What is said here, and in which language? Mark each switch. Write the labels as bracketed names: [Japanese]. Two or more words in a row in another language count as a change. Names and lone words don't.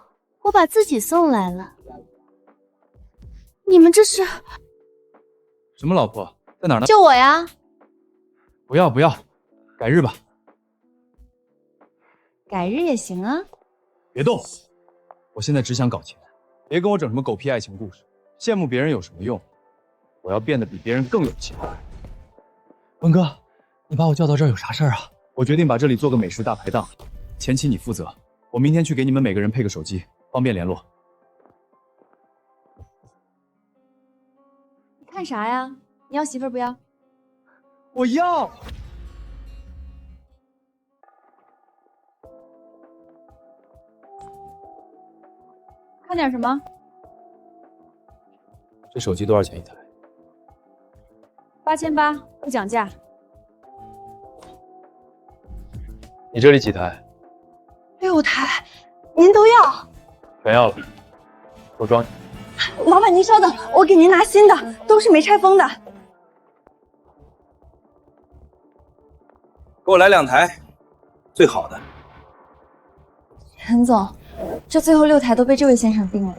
[Chinese] 我把自己送来了。你们这是？什么老婆？在哪儿呢？就我呀。不要不要，改日吧。改日也行啊。别动！我现在只想搞钱，别跟我整什么狗屁爱情故事。羡慕別人有什麼用？我要變得比別人更有錢。文哥，你把我叫到這兒有啥事兒啊？我決定把這裡做個美食大排檔。前期你負責，我明天去給你們每個人配個手機，方便聯絡。你看啥呀？你要媳婦不要？我要。看點什麼？這手機多少錢一台 8800，不講價。你這裡幾台？6 台，您都要？全要了，我裝你。老闆您稍等，我給您拿新的，都是沒拆封的。給我來2台，最好的。陳總，這最後6台都被這位先生訂了。